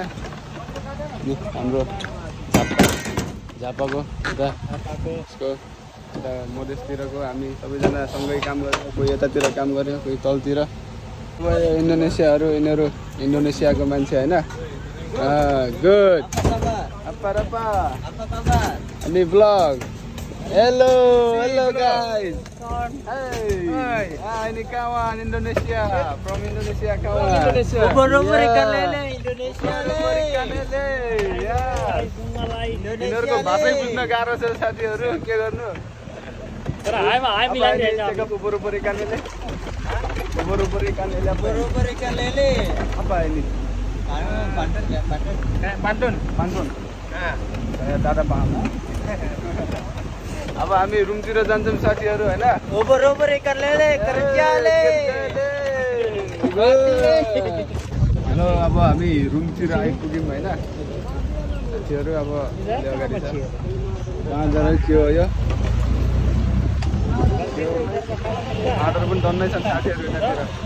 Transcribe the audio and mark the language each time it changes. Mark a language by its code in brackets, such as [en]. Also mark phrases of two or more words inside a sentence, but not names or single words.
[ne] हाम्रो झापाको यता यसको यता मधेसतिरको हामी सबैजना सँगै काम गर्यो। कोही यतातिर काम गर्यो, कोही तलतिर। अब इन्डोनेसियाहरू यिनीहरू इन्डोनेसियाको मान्छे होइन। [id] गुड apa ini vlog. [en] Hello guys. Hey. [id] Ini kawan Indonesia, from Indonesia kawan. Ubur-ubur ikan lele Indonesia. Ikan lele. Ya. [ne] Yिनीहरूको भाषै बुझ्न गाह्रो छ साथीहरू। के गर्नु तर हाइमा हाइ मिलाइदिन्छ। [id] ubur-ubur ikan lele. Ubur-ubur ikan lele. Ubur-ubur ikan lele. Apa ini? Pantun. Saya tak paham. [ne] अब हामी रुमतिर जान्छौँ साथीहरू होइन। [id] Ubur-ubur ikan lele kerja le. [ne] हेलो अब हामी रुमतिर आइपुग्यौँ होइन साथीहरू। अब अगाडि छ कहाँ जाँदा के हो यो बाटोहरू पनि डन्नै छन् साथीहरू यतातिर।